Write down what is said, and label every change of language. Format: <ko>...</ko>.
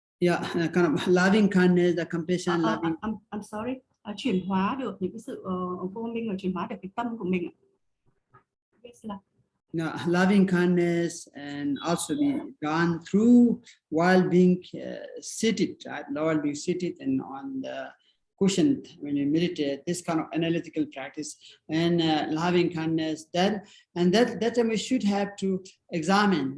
<en>kind of loving kindness, the compassion, loving. I'm sorry,</en> <vi>chuyển hóa được những cái sự vô minh, và chuyển hóa được cái tâm của mình.</vi> <en>Loving kindness, and also be gone through while being seated, right? While being seated and on the cushion when you meditate, this kind of analytical practice and loving kindness. That time we should have to examine.</en>